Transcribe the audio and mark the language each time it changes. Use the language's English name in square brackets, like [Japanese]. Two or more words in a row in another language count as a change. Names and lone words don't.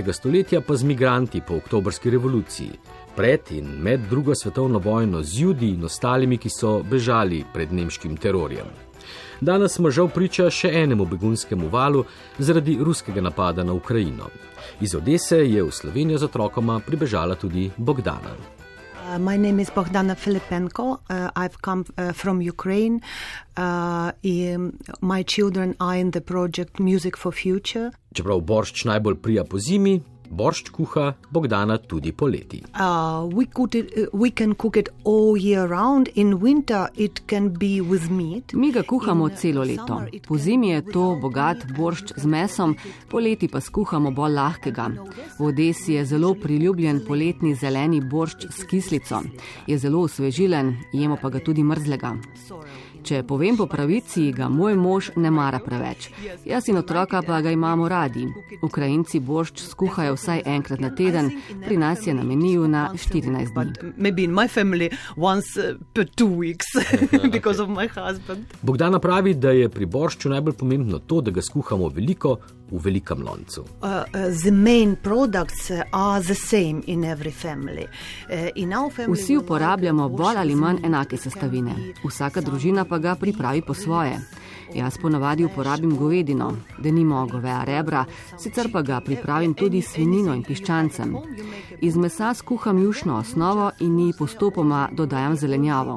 [Slovenian] stoletja pa z migranti po oktobrski revoluciji. Pred in med drugo svetovno vojno z Judi in ostalimi, ki so bežali pred nemškim terorjem. Danes smo žal priča še enemu begunskemu valu zaradi ruskega napada na Ukrajino. Iz Odese je v Slovenijo z otrokoma pribežala tudi Bogdana. [English] My name is Bogdana Filipenko. I've come from Ukraine. My children are in the project Music for Future. [Slovenian] Čeprav boršč najbolj prija po zimi, boršč kuha Bogdana tudi poleti. [English] We can cook it all year round. In winter it can be with meat. [Slovenian] Mi ga kuhamo celo leto. Po zimi je to bogat boršč z mesom, poleti pa skuhamo bolj lahkega. V Odesi je zelo priljubljen poletni zeleni boršč s kislico. Je zelo osvežilen, jemo pa ga tudi mrzlega. Če povem po pravici, ga moj mož ne mara preveč. Jaz in otroka pa ga imamo radi. Ukrajinci boršč skuhajo vsaj enkrat na teden, pri nas je na meniju na 14 dni. [English] Maybe in my family once per 2 weeks because of my husband. [Slovenian] Bogdana pravi, da je pri boršču najbolj pomembno to, da ga skuhamo veliko v velikem loncu. [English] The main products are the same in every family. In our family [Slovenian] vsi uporabljamo bolj ali manj enake sestavine. Vsaka družina pa ga pripravi po svoje. Jaz ponavadi uporabim govedino, denimo goveja rebra, sicer pa ga pripravim tudi s svinjino in piščancem. Iz mesa skuham jušno osnovo in ji postopoma dodajam zelenjavo.